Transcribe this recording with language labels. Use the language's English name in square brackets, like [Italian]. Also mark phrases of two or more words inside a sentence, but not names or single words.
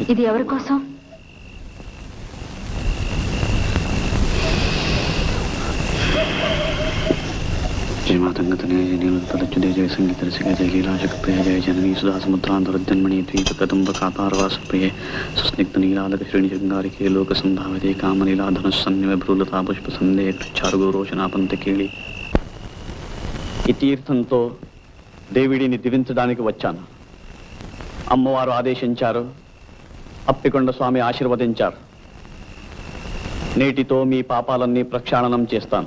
[Telugu] ఇది ఎవరి కోసం? [Sanskrit] जय मातंगतने जय नीलतलच्युते जय संगीत रसिके जय लीलाशक्प्रिय जय जननी सुधा समुद्रांतरजन्मणि द्वीपकदम्ब कापारवासप्रिये सुस्निग्ध नीलादक श्रेणिजंगारिके लोक संभावते कामलीलाधनुस्सन्निव भ्रूलता पुष्प संदेह చారుగురోచనాపంత కేళి. [Telugu] ఈ తీర్థంతో దేవిడిని దివించడానికి వచ్చాను. అమ్మవారు ఆదేశించారు, అప్పికొండ స్వామి ఆశీర్వదించారు. నేటితో మీ పాపాలన్నీ ప్రక్షాళనం చేస్తాను.